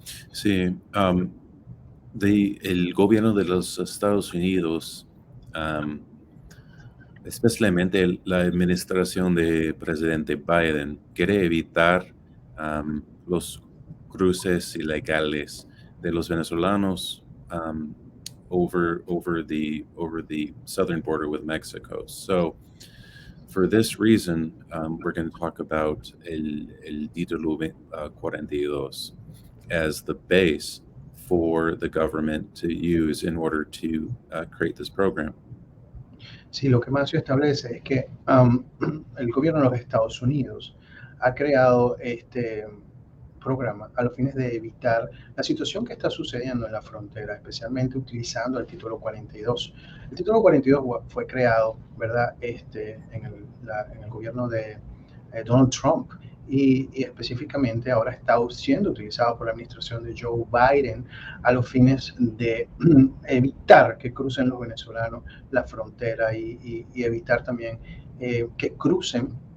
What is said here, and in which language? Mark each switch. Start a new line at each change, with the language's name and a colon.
Spanish: Sí, el gobierno de los Estados Unidos, especialmente la administración de presidente Biden, quiere evitar los cruces ilegales de los venezolanos
English: over the southern border with Mexico. So, for this reason, we're going to talk about el Título 42 as the base for the government to use in order to create this program.
Spanish: Sí, lo que Mancio establece es que el gobierno de los Estados Unidos ha creado este programa a los fines de evitar la situación que está sucediendo en la frontera, especialmente utilizando el título 42. El título 42 fue creado, ¿verdad?, en el gobierno de Donald Trump y específicamente ahora está siendo utilizado por la administración de Joe Biden a los fines de evitar que crucen los venezolanos la frontera y evitar también que crucen.